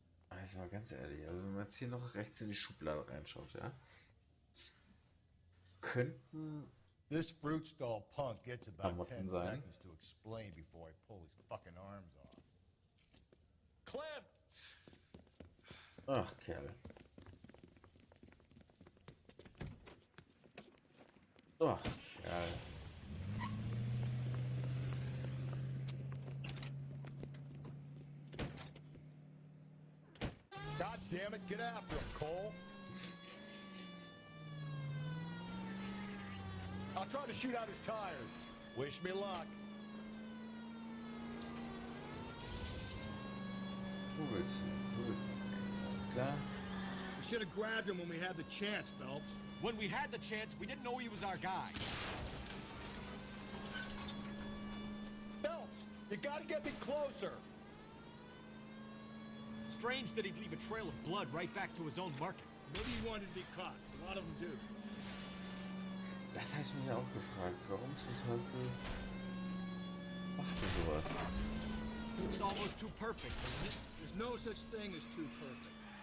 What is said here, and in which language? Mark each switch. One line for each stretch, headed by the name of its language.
German: Also mal ganz ehrlich, also wenn man jetzt hier noch rechts in die Schublade reinschaut, ja, es könnten
English: This fruit stall punk gets about
German: Klamotten sein.
English: seconds to explain before I pull his fucking arms off. Clem!
German: Ach, Kerl. Ach, Kerl.
English: God damn it, get after him, Cole. I'll try to shoot out his tires. Wish me luck.
German: Wo willst du? Alles klar.
English: We should have grabbed him when we had the chance, Phelps. When we had the chance, we didn't know he was our guy. Phelps, you gotta get me closer. Strange that he'd leave a trail of blood right back to his own market. Maybe he wanted to be caught. A lot of them do.
German: Das habe ich mir ja auch gefragt. Warum zum Teufel macht er sowas?
English: Looks almost too perfect, doesn't it? There's no such thing as too perfect.